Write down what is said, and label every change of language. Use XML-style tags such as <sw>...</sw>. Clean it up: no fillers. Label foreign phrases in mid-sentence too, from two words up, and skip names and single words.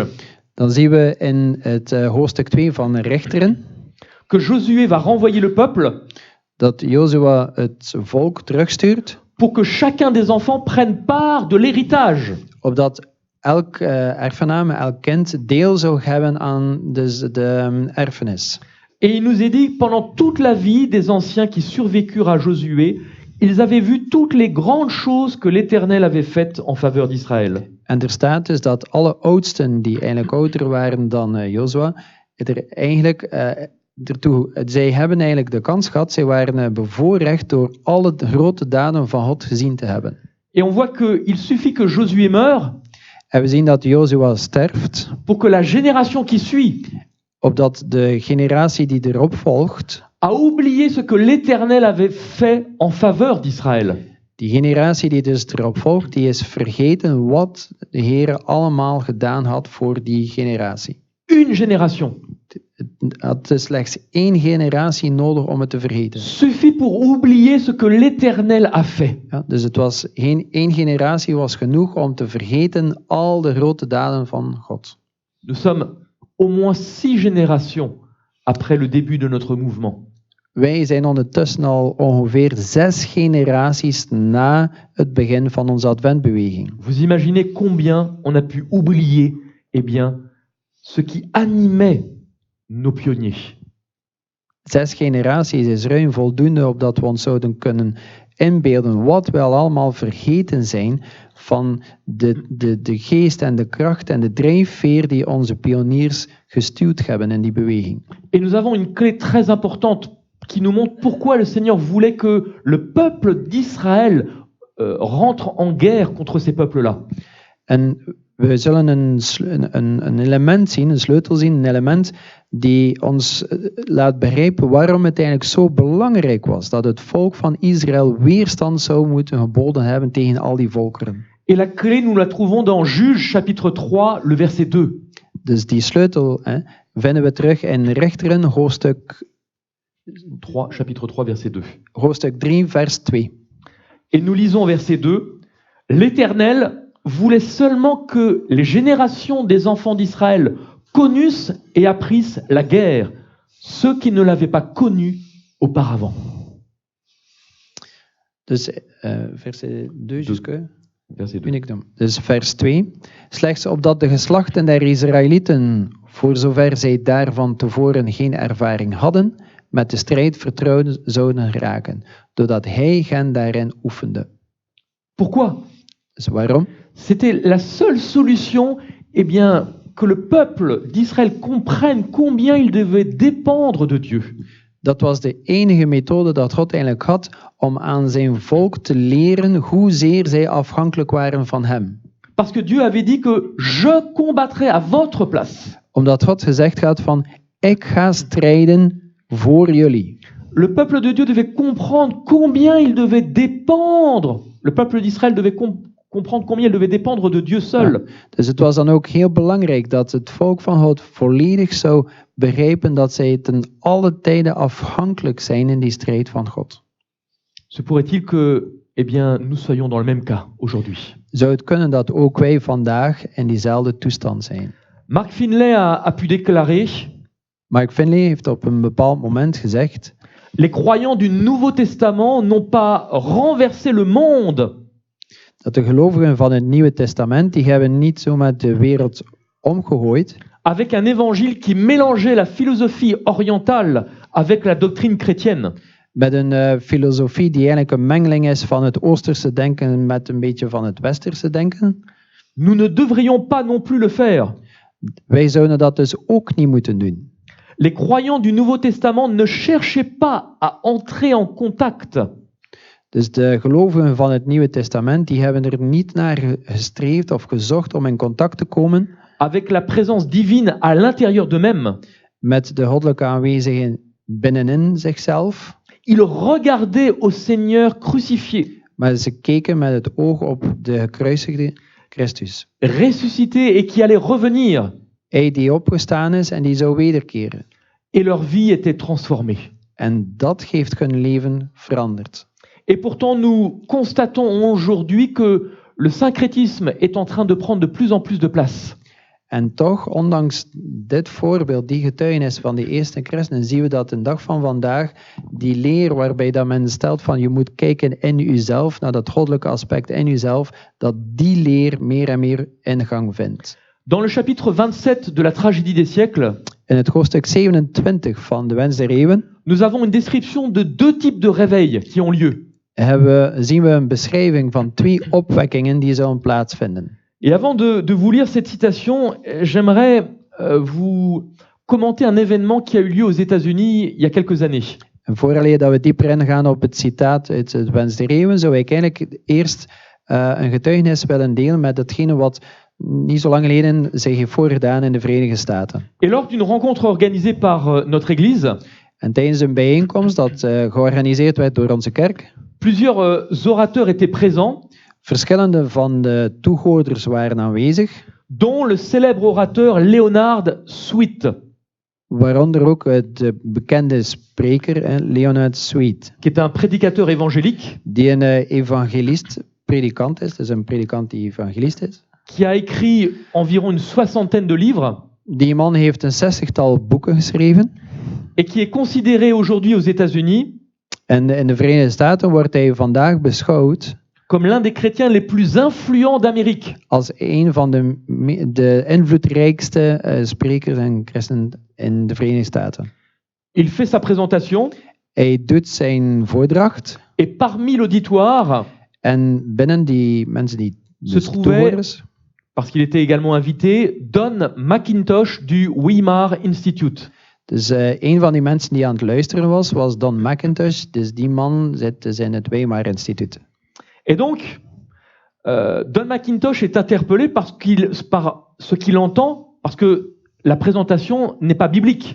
<nl>dan zien we in het hoofdstuk 2 van Richteren</nl> <fr>que Josué va renvoyer le peuple</fr> <nl>dat Jozua het volk terugstuurt,</nl> <fr>pour que chacun des enfants prenne part de l'héritage.</fr> <nl>opdat elk erfgename, elk kind deel zou hebben aan de erfenis.</nl> <fr>Et il nous est dit, pendant toute la vie des anciens qui survécurent à Josué, ils avaient vu toutes les grandes choses que l'Éternel avait faites en faveur d'Israël.</fr> <nl>En er staat dus dat alle oudsten die eigenlijk ouder waren dan Jozua, er eigenlijk zij hebben eigenlijk de kans gehad, zij waren bevoorrecht door alle grote daden van God gezien te hebben.</nl> <fr>Et on voit qu'il suffit que Josué meure</fr> <nl>En we zien dat Jozua sterft,</nl> <fr>pour que la génération qui suit</fr> <nl>opdat de generatie die erop volgt,</nl> <fr>a oublié ce que l'Éternel avait fait en faveur d'Israël.</fr> <nl>die generatie die dus erop volgt, die is vergeten wat de Heer allemaal gedaan had voor die generatie.</nl> <fr>Une génération</fr> <nl>Het had slechts 1 generatie nodig om het te vergeten.</nl> <fr>suffit pour oublier ce que l'Éternel a fait.</fr> <nl>Ja, dus het was geen 1 generatie was genoeg om te vergeten al de grote daden van God.</nl> <fr>Nous sommes au moins 6 générations après le début de notre mouvement.</fr> <nl>Wij zijn ondertussen al ongeveer 6 generaties na het begin van onze adventbeweging.</nl> <fr>Vous imaginez combien on a pu oublier, eh bien, ce qui animait nos pionniers.</fr> <nl>6 generaties is ruim voldoende opdat we ons zouden kunnen inbeelden wat we al allemaal vergeten zijn van de geest en de kracht en de drijfveer die onze pioniers gestuurd hebben in die beweging.</nl> <fr>Et nous avons une clé très importante qui nous montre pourquoi le Seigneur voulait que le peuple d'Israël rentre en guerre contre ces peuples-là.</fr> <nl>En we zullen een element zien, een sleutel zien, een element die ons laat begrijpen waarom het eigenlijk zo belangrijk was dat het volk van Israël weerstand zou moeten geboden hebben tegen al die volkeren.</nl> <fr>Et la clé, nous la trouvons dans Juges chapitre 3, le verset 2.</fr> <nl>Dus die sleutel vinden we terug in Richteren, hoofdstuk 3, vers 2.</nl> <fr>Et nous lisons verset 2. L'Éternel voulait seulement que les générations des enfants d'Israël connussent et apprissent la guerre, ceux qui ne l'avaient pas connue auparavant. Dus verset 2 jusqu'à Verset 2.</fr> <nl>Dus vers 2. Slechts opdat de geslachten der Israëlieten, voor zover zij daarvan tevoren geen ervaring hadden, met de strijd vertrouwd zouden raken, doordat hij hen daarin oefende.</nl> <fr>Pourquoi?</fr> <nl>Dus waarom?</nl> <fr>C'était la seule solution, eh bien, que le peuple d'Israël comprenne combien il devait dépendre de Dieu.</fr> <nl>Dat was de enige methode dat God eigenlijk had om aan zijn volk te leren hoezeer zij afhankelijk waren van hem.</nl> <fr>Parce que Dieu avait dit que je combattrai à votre place.</fr> <nl>Omdat God gezegd had van, ik ga strijden voor jullie.</nl> <fr>Le peuple de Dieu devait comprendre combien il devait dépendre. Le peuple d'Israël devait comprendre combien il devait dépendre de Dieu seul.</fr> <nl>Ja, dus het was dan ook heel belangrijk dat het volk van God volledig zou begrijpen dat zij ten alle tijden afhankelijk zijn in die strijd van God.</nl> <fr>Se pourrait-il que, eh bien, nous soyons dans le même cas aujourd'hui?</fr> <nl>zou het kunnen dat ook wij vandaag in diezelfde toestand zijn.</nl> <fr>Mark Finlay a pu déclarer:</fr> <nl>Mark Finlay heeft op een bepaald moment gezegd:</nl> <fr>les croyants du Nouveau Testament n'ont pas renversé le monde,</fr> <nl>dat de gelovigen van het Nieuwe Testament, die hebben niet zomaar de wereld omgegooid</nl> <fr>avec un évangile qui mélangeait la philosophie orientale avec la doctrine chrétienne.</fr> <nl>met een filosofie die eigenlijk een mengeling is van het Oosterse denken met een beetje van het Westerse denken.</nl> <fr>Nous ne devrions pas non plus le faire.</fr> <nl>Wij zouden dat dus ook niet moeten doen.</nl> <fr>Les croyants du Nouveau Testament ne cherchaient pas à entrer en contact</fr> <nl>Dus de gelovigen van het Nieuwe Testament, die hebben er niet naar gestreefd of gezocht om in contact te komen</nl> <fr>avec la présence divine à l'intérieur d'eux-mêmes.</fr> <nl>met de goddelijke aanwezigheid binnenin zichzelf.</nl> <fr>Ils regardaient au Seigneur crucifié,</fr> <nl>Maar ze keken met het oog op de gekruisigde Christus.</nl> <fr>ressuscité et qui allait revenir.</fr> <nl>Hij die opgestaan is en die zou wederkeren.</nl> <fr>Et leur vie était transformée.</fr> <nl>En dat heeft hun leven veranderd.</nl> <fr>Et pourtant, nous constatons aujourd'hui que le syncrétisme est en train de prendre de plus en plus de place.</fr> <nl>En toch, ondanks dit voorbeeld, die getuigenis van de eerste christenen, zien we dat de dag van vandaag, die leer waarbij dat men stelt van je moet kijken in uzelf, naar dat goddelijke aspect in uzelf, dat die leer meer en meer ingang vindt.</nl> <fr>Dans le chapitre 27 de la tragédie des siècles,</fr> <nl>In het hoofdstuk 27 van de Wens der Eeuwen</nl> <fr>nous avons une description de deux types de réveils qui ont lieu.</fr> <nl>zien we een beschrijving van 2 opwekkingen die zullen plaatsvinden.</nl> <fr>Et avant de vous lire cette citation, j'aimerais vous commenter un événement qui a eu lieu aux États-Unis il y a quelques années.</fr> <nl>En vooraleer dat we dieper ingaan op het citaat uit het Wens der Eeuwen, zou ik eigenlijk eerst een getuigenis willen delen met datgene wat niet zo lang geleden zich heeft voorgedaan in de Verenigde Staten.</nl> <fr>Et lors d'une rencontre organisée par notre Église,</fr> <nl>En tijdens een bijeenkomst dat georganiseerd werd door onze kerk,</nl> <fr>plusieurs orateurs étaient présents,</fr> <nl>verschillende van de toehoorders waren aanwezig,</nl> <fr>dont le célèbre orateur Leonard Sweet,</fr> <nl>waaronder ook de bekende spreker Leonard Sweet,</nl> <fr>qui est un prédicateur évangélique,</fr> <nl>die een evangelist, predikant is, dus een predikant die evangelist is.</nl> <fr>qui a écrit environ une soixantaine de livres</fr> <nl>Die man heeft een 60-tal boeken geschreven.</nl> <fr>et qui est considéré aujourd'hui aux États-Unis</fr> <nl>En in de Verenigde Staten wordt hij vandaag beschouwd</nl> <fr>comme l'un des chrétiens les plus influents d'Amérique.</fr> <nl>als een van de invloedrijkste sprekers en christenen in de Verenigde Staten.</nl> <fr>Il fait sa présentation</fr> <nl>Hij doet zijn voordracht</nl> <fr>et parmi l'auditoire,</fr> <nl>en binnen die mensen die</nl> <fr>Se trouvait-</fr> <nl>toehoorders,</nl> <fr>parce qu'il était également invité, Don McIntosh du Weimar Institute.</fr> <nl>dus een van die mensen die aan het luisteren was Don McIntosh. Dus die man zit dus in het Weimar Instituut.</nl> <fr>Et donc, Don McIntosh est interpellé par ce qu'il entend, parce que la présentation n'est pas biblique.</fr>